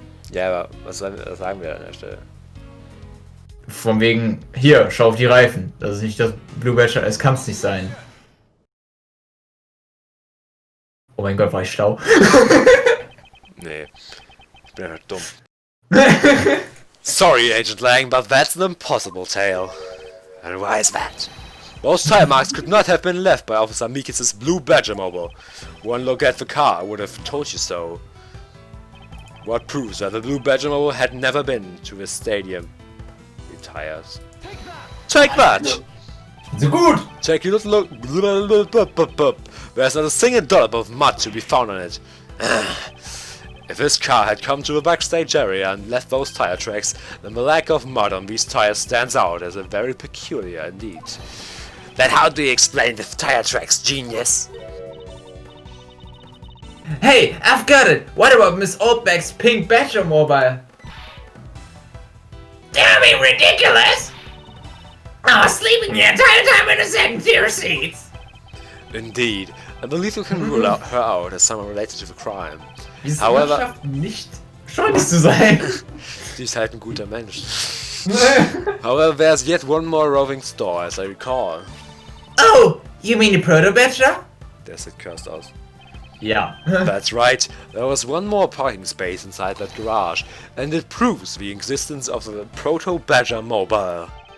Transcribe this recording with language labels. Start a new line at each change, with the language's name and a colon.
German: Ja, aber was sagen wir an der Stelle? Von wegen, hier, schau auf die Reifen. Das ist nicht das Blue Badger, es kann es nicht sein. Oh mein Gott, war ich schlau? Nee, ich bin einfach dumm.
English: Sorry, Agent Lang, but that's an impossible tale. And why is that? Those tire marks could not have been left by Officer Meekins' blue Badger mobile. One look at the car would have told you so. What proves that the blue Badger mobile had never been to the stadium? The tires. Take that!
German: So gut!
English: Take a little look. There's not a single dollop of mud to be found on it. If this car had come to the backstage area and left those tire tracks, then the lack of mud on these tires stands out as a very peculiar indeed. Then how do you explain the tire tracks, genius? Hey, I've got it! What about Miss Oldback's pink Badger mobile? Don't be ridiculous! I was sleeping the entire time in the second tier seats! Indeed, I believe you can rule her out as someone related to the crime.
German: However, schafft nicht schuldig zu sein. Sie ist halt ein guter Mensch.
English: However, there's yet one more roving store, as I recall. Oh, you mean the Proto Badger?
German: Der sieht cursed aus.
English: Yeah. That's right, there was one more parking space inside that garage, and it proves the existence of the Proto Badger Mobile.